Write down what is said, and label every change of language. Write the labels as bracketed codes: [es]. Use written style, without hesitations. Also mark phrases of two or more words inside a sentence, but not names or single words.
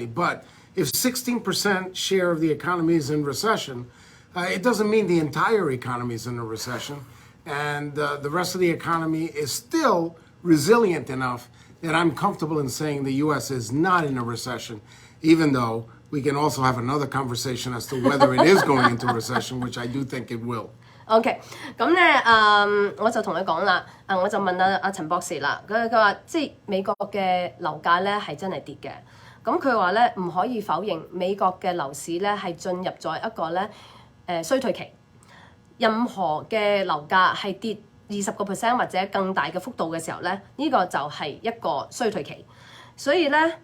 [en] But if 16% share of the economy is in recession, it doesn't mean the entire economy is in a recession. And the rest of the economy is still resilient enough that I'm comfortable in saying the U.S. is not in a recession, even though we can also have another conversation as to whether it is going into recession, which I do think it will. [yue] OK， 咁咧我就同佢講啦，我就問阿陳博士啦，佢話即係美國嘅樓價咧係真係跌嘅，咁佢話咧唔可以否認美國嘅樓市咧係進入咗一個咧衰退期，任何嘅樓價係跌20% 或者更大嘅幅度嘅時候咧，呢個就係一個衰退期，所以咧。